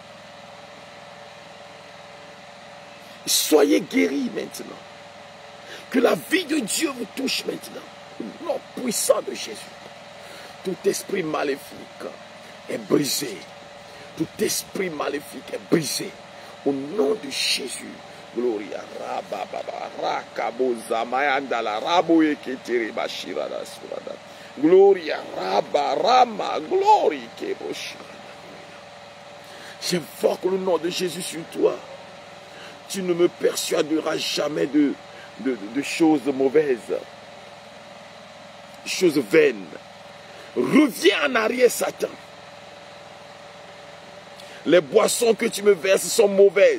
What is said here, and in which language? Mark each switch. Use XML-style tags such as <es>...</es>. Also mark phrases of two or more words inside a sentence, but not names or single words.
<fr>Soyez guéris maintenant. Que la vie de Dieu vous touche maintenant. Au nom puissant de Jésus. Tout esprit maléfique est brisé. Tout esprit maléfique est brisé. Au nom de Jésus. Gloria Rabba Baba Rakabo Zamayandala Rabo Eketeri Bashirada Surada. Gloria Rabba Rama Glory Keboshirada. J'invoque le nom de Jésus sur toi. Tu ne me persuaderas jamais de choses mauvaises, choses vaines. Reviens en arrière, Satan. Les boissons que tu me verses sont mauvaises.</fr>